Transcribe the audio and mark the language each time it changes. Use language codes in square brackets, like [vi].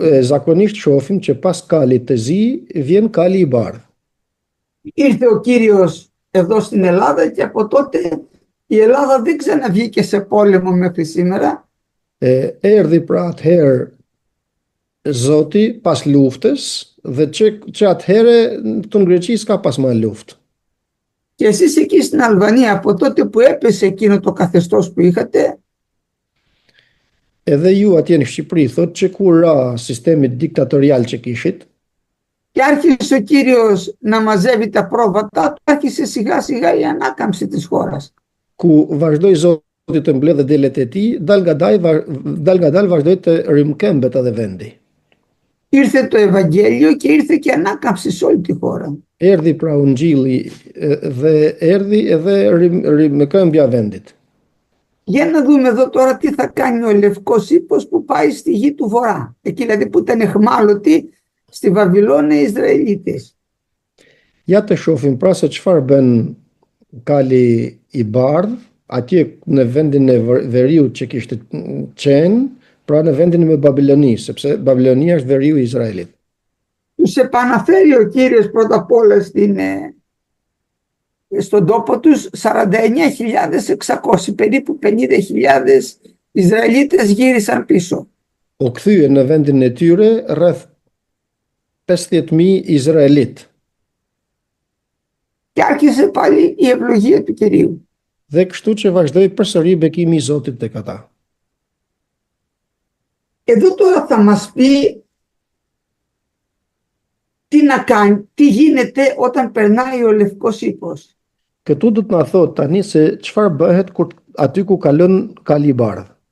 [sq] Zakonisht shohim që pas Kalit të zi vjen Kali i bardhë. [el] Ήρθε ο Κύριος εδώ στην Ελλάδα και από τότε η Ελλάδα δεν ξαναβγήκε σε πόλεμο μέχρι σήμερα. [sq] Erdhi pra atëherë Zoti pas luftës dhe që atëherë këtu në Greqi s'ka pas më luftë. [el] Και εσείς εκεί στην Αλβανία από τότε που έπεσε εκείνο το καθεστώς που είχατε, [sq] edhe ju atje në Shqipëri thot që kur ra sistemi diktatorial që kishit, [el] και άρχισε ο Κύριος να μαζεύει τα πρόβατά του, άρχισε σιγά σιγά η ανάκαμψη της χώρας. [sq] ku vazhdoi Zoti të mbledhë delet e tij, dal nga dal vazhdoi të rimkembet edhe vendi. [el] Ήρθε το Ευαγγέλιο και ήρθε και ανάκαμψη σε όλη τη χώρα. [sq] Erdhi pra ungjilli dhe erdhi edhe rimkëmbja vendit. [el] Για να δούμε εδώ τώρα τι θα κάνει ο Λευκός Ύπος που πάει στη γη του Βορρά. Εκεί δηλαδή που ήταν εχμάλωτοι στη Βαβυλώνα οι Ισραηλίτες. [sq] Ja të shohim pra se çfarë bën Kali i bardh atje në vendin e veriut që kishte qenë, pra në vendin me Babiloni, sepse Babilonia është veriu i Izraelit. [el] Τους επαναφέρει ο Κύριος πρώτα απ' όλα στον τόπο τους 49.600, περίπου 50.000 Ισραηλίτες γύρισαν πίσω. [sq] U kthye në vendin e tyre rreth 50.000 Izraelit. [el] Και άρχισε πάλι η ευλογία του Κυρίου. [sq] Dhe kështu që vazhdoi përsëri bekimi i Zotit tek ata. [el] Εδώ τώρα θα μας πει τι να κάνει, τι γίνεται όταν περνάει ο Λευκός Ύπος. [sq] Këtu do të na thot tani se çfarë bëhet kur aty ku kalon kali i bardh.